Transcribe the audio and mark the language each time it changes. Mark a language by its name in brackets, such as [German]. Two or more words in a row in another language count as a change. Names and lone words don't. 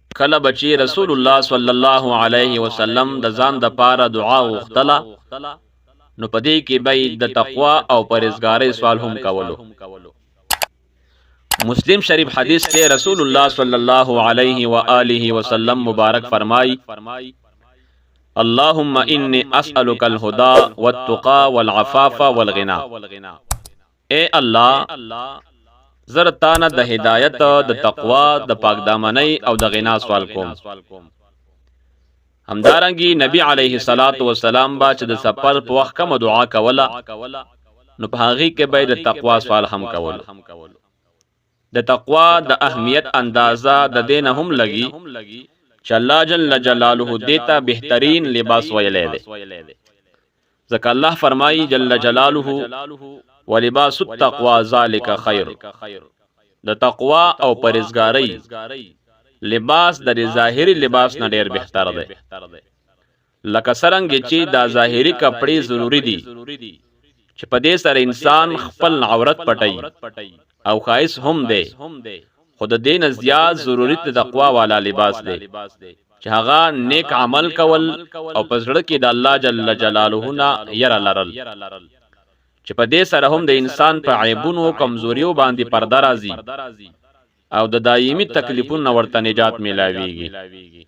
[Pashto] کله بچی رسول الله [Arabic] صلی الله علیه وسلم [Pashto] د ځان د پاره دعا وغوښتله نو پدې کې به د تقوا او پرهیزګاری سوال هم کولو. مسلم شریف حدیث ته رسول الله [Arabic] صلی الله علیه و آله وسلم [Pashto] مبارک فرمای [Arabic] اللهم انی اسألک الهدى والتقى والعفاف والغنى. [Pashto] اے الله زرتانه د هدایت د تقوا د پاک دامنۍ او د غنا سوال کوم. همدارنګي نبی [Arabic] علیه الصلاۃ والسلام [Pashto] با چې د سفر په وخت کوم دعا کوله نو په هغه کې به د تقوا سوال هم کول. د تقوا د اهمیت اندازه د دین هم لګي چې الله [Arabic] جل جلاله [Pashto] دیتا بهترین لباس ویلې ده. ځکه الله فرمایي [Arabic] جل جلاله ولباس التقوى ذلك خير. [Pashto] د تقوا او پرهیزګاری لباس د ظاهری لباس نه ډیر بهتر دی. لکه څنګه چې دا ظاهری کپڑے ضروری دي چې په دې سره انسان خپل عورت پټي او خایس هم دی، خود دین زیات ضرورت د تقوا والا لباس دی چې هغه نیک عمل کول او پزړه کې د الله [Arabic] جل جلاله [Pashto] نه ير لرل چې په دې سره هم د انسان په عیبونو کمزوریو باندې پرده راځي او د دایمي تکلیفونو ورته نجات ملاويږي.